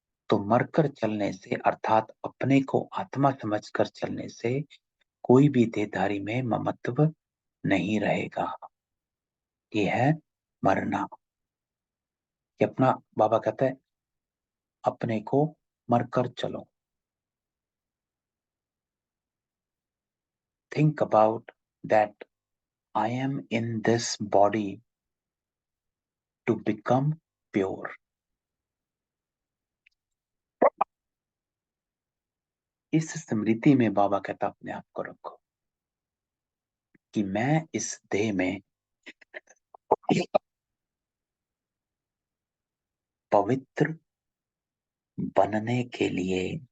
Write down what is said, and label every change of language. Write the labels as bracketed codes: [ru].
[hi] तो मरकर चलने से अर्थात अपने को आत्मा समझकर चलने से कोई भी देहधारी में ममत्व नहीं रहेगा। ये है मरना। कि अपना, बाबा कहता है अपने को मरकर चलो। [en] think about that I am in this body to become pure. [hi] इस स्मृति में बाबा कहता अपने आप को रखो कि मैं इस देह में पवित्र बनने के लिए